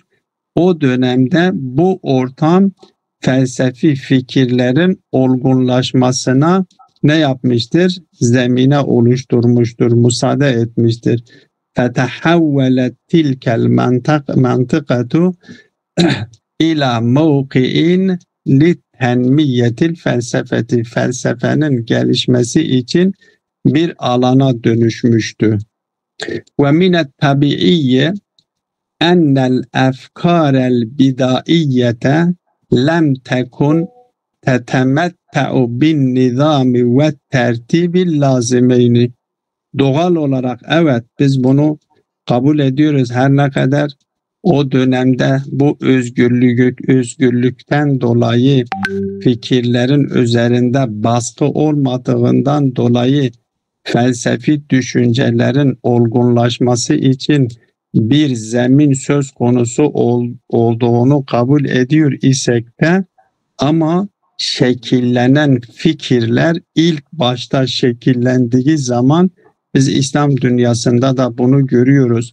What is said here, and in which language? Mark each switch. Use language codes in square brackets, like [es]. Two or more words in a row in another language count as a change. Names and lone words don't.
[tr] O dönemde bu ortam felsefi fikirlerin olgunlaşmasına ne yapmıştır? Zemine oluşturmuştur, müsaade etmiştir. [ar] فَتَحَوَّلَتْ تِلْكَ الْمَنْطِقَةُ اِلَى مَوْقِئٍ لِتَنْمِيَّةِ الْفَلْسَفَةِ [tr] felsefenin gelişmesi için bir alana dönüşmüştü. [ar] وَمِنَ الطَّبِعِيِّ اَنَّ الْاَفْكَارَ الْبِدَائِيَّةَ لَمْ تَكُنْ تَتَمَتَّعُ بِالنِّظَامِ وَالتَّرْتِيبِ اللَّازِمَيْنِ. [tr] Doğal olarak evet, biz bunu kabul ediyoruz, her ne kadar o dönemde bu özgürlükten dolayı fikirlerin üzerinde baskı olmadığından dolayı felsefi düşüncelerin olgunlaşması için bir zemin söz konusu olduğunu kabul ediyor isek de, ama şekillenen fikirler ilk başta şekillendiği zaman biz İslam dünyasında da bunu görüyoruz.